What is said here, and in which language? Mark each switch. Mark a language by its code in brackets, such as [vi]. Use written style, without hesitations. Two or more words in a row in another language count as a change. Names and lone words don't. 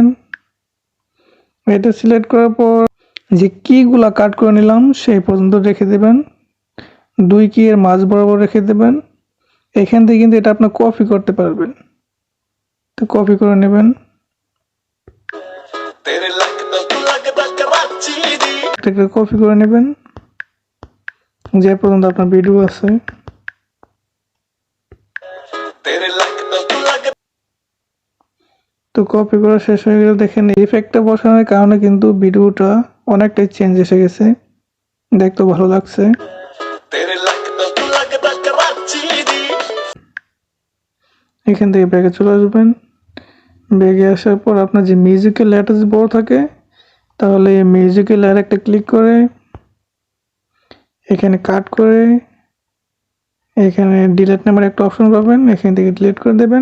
[bn] এটা সিলেক্ট করার পর যে কিগুলা কাট করে নিলাম সেই পর্যন্ত রেখে দেবেন। দুই কি এর মাঝ বরাবর রেখে দেবেন। এখান থেকে কিন্তু এটা আপনি কপি করতে পারবেন। তো কপি করে নেবেন। [pa] ਤੇਰੇ ਲਗਦਾ ਤੂ ਲਗਦਾ ਕਰਾਚੀ ਦੀ [bn] এটাকে কপি করে নেবেন যে পর্যন্ত আপনার ভিডিও আছে। [pa] ਤੇਰੇ ਲਗਦਾ ਤੂ ਲਗਦਾ [bn] তো কপি করা শেষ হয়ে গেলে দেখেন ইফেক্টটা বসানোর কারণে কিন্তু ভিডিওটা অনেকটাই চেঞ্জ এসে গেছে, দেখতে ভালো লাগছে। [pa] ਤੇਰੇ ਲਗਦਾ ਤੂ ਲਗਦਾ ਕਰਾਚੀ ਦੀ [bn] এখান থেকে ব্যাগে চলে আসবেন। ব্যাগে আসার পর আপনার যে মিউজিক্যাল লেয়ারটা যদি বড় থাকে তাহলে এই মিউজিক্যাল লেয়ার একটা ক্লিক করে এখানে কাট করে এখানে ডিলিট নামের একটা অপশন পাবেন, এখান থেকে ডিলিট করে দেবেন।